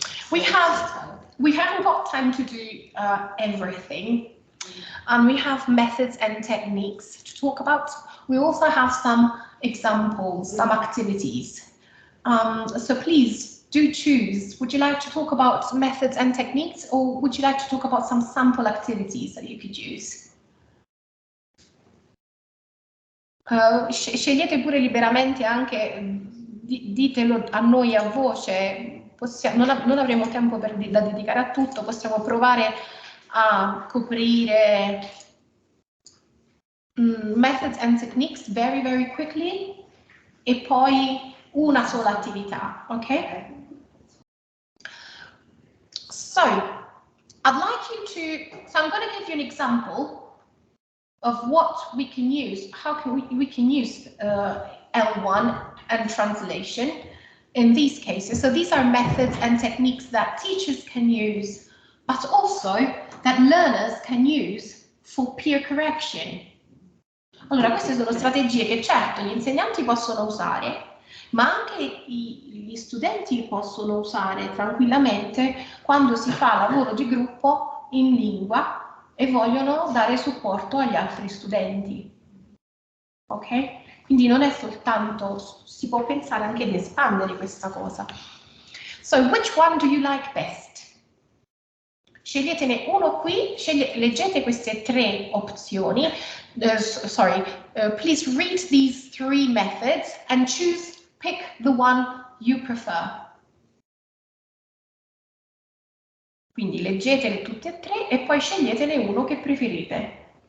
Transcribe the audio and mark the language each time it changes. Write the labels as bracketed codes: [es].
[en] We haven't got time to do everything, and we have methods and techniques to talk about. We also have some examples, some activities. So please do choose. Would you like to talk about methods and techniques, or would you like to talk about some sample activities that you could use? [it] Scegliete pure liberamente, anche ditelo a noi a voce. Non avremo tempo da dedicare a tutto, possiamo provare a coprire [en] methods and techniques very, very quickly [it] e poi una sola attività, ok? [en] So, I'd like you to, so I'm going to give you an example of what we can use, how can we can use L1 and translation in these cases. So these are methods and techniques that teachers can use, but also that learners can use for peer correction. [it] Allora, queste sono strategie che certo gli insegnanti possono usare, ma anche gli studenti possono usare tranquillamente quando si fa lavoro di gruppo in lingua e vogliono dare supporto agli altri studenti. Ok? Quindi non è soltanto, si può pensare anche di espandere questa cosa. [en] So, which one do you like best? [it] Sceglietene uno qui, leggete queste tre opzioni. [en] Please read these three methods and pick the one you prefer. [it] Quindi leggetele tutte e tre e poi sceglietene uno che preferite.